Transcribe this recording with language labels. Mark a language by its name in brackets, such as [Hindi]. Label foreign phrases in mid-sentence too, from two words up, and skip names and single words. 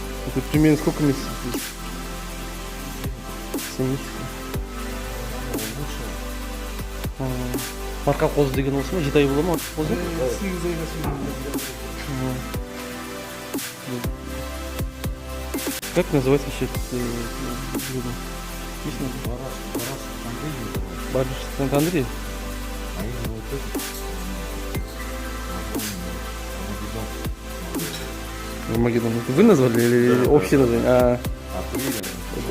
[Russian] Это примерно сколько месяцев? 7 месяцев. [Kazakh] Марқа қозы деген осы ма? 7 ай бола ма марқа қозы? 8 айға шейін. [Russian] Как называется вообще блюдо? Есть Бараш Сант-Андрей? Армагеддон. Это вы назвали или общее название?